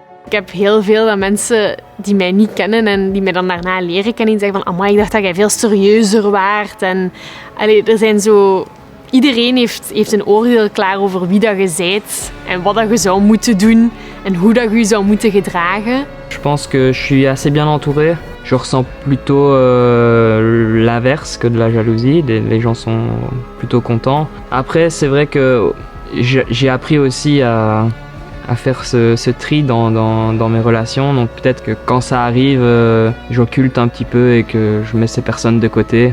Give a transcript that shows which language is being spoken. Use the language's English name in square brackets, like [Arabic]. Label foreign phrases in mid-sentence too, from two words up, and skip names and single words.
[Dutch] Ik heb heel veel dat mensen die mij niet kennen en die mij dan daarna leren kennen, die zeggen van amai, ik dacht dat jij veel serieuzer waart. En er zijn zo... Iedereen heeft een oordeel klaar over wie dat je bent en wat dat je zou moeten doen en hoe dat je je zou moeten gedragen. [French] Je pense que je suis assez bien entouré. Je ressens plutôt l'inverse que de la jalousie. Les gens sont plutôt contents. Après, c'est vrai que j'ai appris aussi à faire ce tri dans mes relations. Donc peut-être que quand ça arrive, j'occulte un petit peu et que je mets ces personnes de côté.